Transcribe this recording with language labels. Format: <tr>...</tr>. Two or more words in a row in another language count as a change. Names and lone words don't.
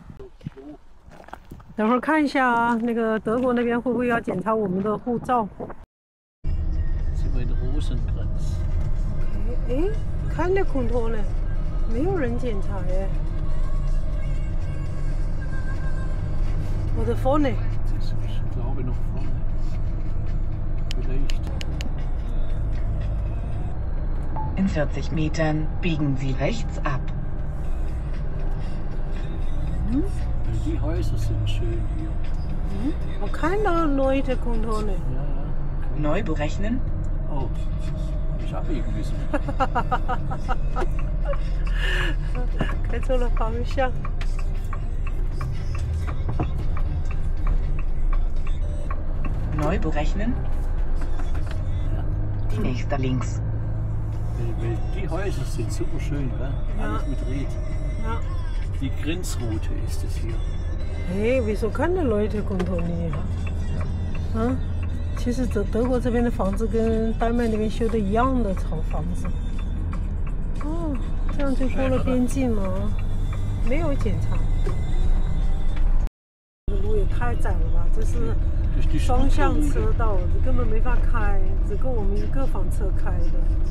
<zh>等会儿看一下啊，那个德国那边会不会要检查我们的护照？哎，看那空托呢，没有人检查耶。我的 vorne呢？</zh> <de>In 40 Metern biegen Sie rechts ab. Die Häuser sind schön hier.</de> <zh>我看到Leute空托呢。</zh> <de>Neu berechnen? Oh, ich abbiegen müssen.</de> <zh>开错了方向。</zh> <de>Neu berechnen? Die nächste links. Die Häuser sind super schön, ja? Alles mit Ried. Ja. Die Grenzroute ist es hier. Hey, wieso keine Leute kontrollieren?</de> <zh>啊，其实德国这边的房子跟丹麦那边修的一样的草房子。哦，这样就过了边境了，没有检查。路也太窄了吧，这是双向车道，这根本没法开，只够我们一个房车开的。</zh>